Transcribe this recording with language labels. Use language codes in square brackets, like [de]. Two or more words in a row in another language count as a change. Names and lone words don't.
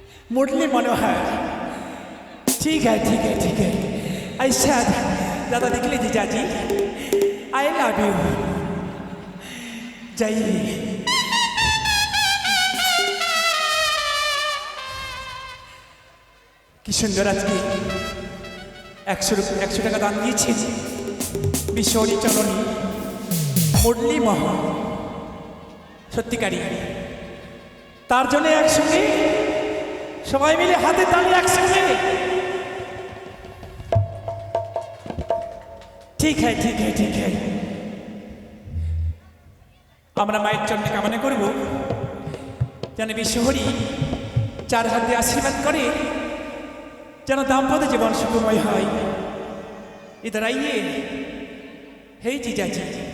[hi] मुरली मनोहर। ठीक है ठीक है ठीक है। ऐसा ज़्यादा निकले जीजा जी। [en] I love you. जाइए। [bn] কি সুন্দর আজকে 100 টাকা দান দিয়েছেন বিশ্বরী চরণী মুরলী মহা সত্যিকারী। তার জন্য একসঙ্গে সবাই মিলে হাতে তালি একসঙ্গে। ঠিক হ্যাঁ ঠিক হ্যাঁ ঠিক হ্যাঁ। আমরা মায়ের চরণে কামনা করব যেন বিশ্বহরি 4 হাত দিয়ে আশীর্বাদ করে যেন [hi] दाम्पत्य जीवन सुखमय है। इधर आइए। हे जीजा जी।